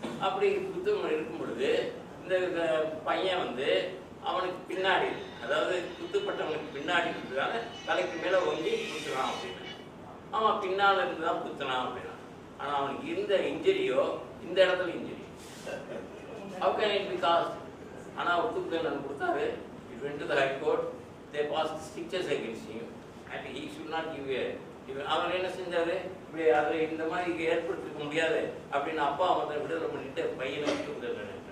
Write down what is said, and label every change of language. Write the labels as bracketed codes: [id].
[ta] அப்படி குத்தம் இருக்கும் பொழுது இந்த பையன் அவனுக்கு பின்னாடி, அதாவது குத்துப்பட்டவனுக்கு பின்னாடி குத்துறாங்க, தலைக்கு மேலே ஒங்கி குத்துறான் அப்படின்னு. ஆமாம், பின்னால் இருந்து தான் குத்துனான் அப்படின்னா. ஆனால் அவனுக்கு இருந்த இன்ஜுரியோ இந்த இடத்துல injury. [en] How can it be caused? [ta] ஆனால் அவர் தூக்கு கொடுத்தாரு. [en] It went to the High Court. They passed strictures against him and he should not give a. [ta] அவர் என்ன செஞ்சாரு, இப்படி அதை இந்த மாதிரி ஏற்படுத்திக்க முடியாது அப்படின்னு அப்பா விடுதலை பண்ணிட்டு பையனை விட்டு.